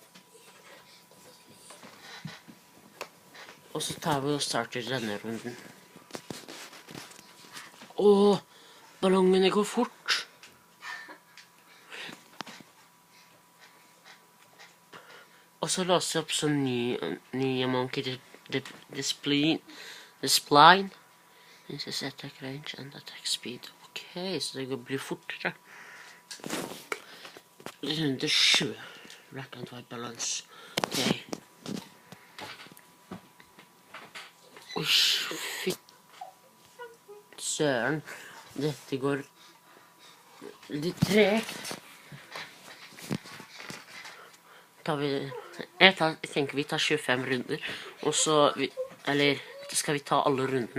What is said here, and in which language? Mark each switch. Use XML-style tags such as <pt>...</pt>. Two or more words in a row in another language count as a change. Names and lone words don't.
<no>Og så tar vi og starter denne runden. Ballongene går fort. Og så låser jeg opp sånn nye</no> <en>monkey display. This is attack range and attack speed.</en> <no>Ok, så det blir fortere. Runde 7.</no> <en>Black and white balance.</en> <no>Ok. Oi, fy søren. Dette går litt tregt. Jeg tenker vi tar 25 runder, og så, eller skal vi ta alle rundene?</no>